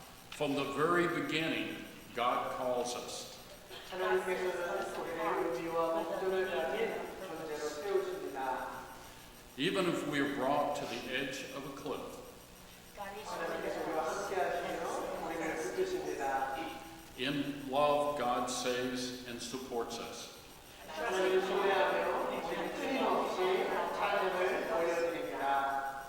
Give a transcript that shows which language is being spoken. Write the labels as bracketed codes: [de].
[en] From the very beginning, God calls us. [ko] 하나님께서는 우리의 의미와 목적을 가진 존재로 세우십니다. [en] Even if we are brought to the edge of a cliff, [ko] 하나님께서 우리와 함께 하시며 우리를 붙드십니다. [en] in love, God saves and supports us. [ko] 하나님을 신뢰하며 우리는 끊임없이 찬양을 올려드립니다.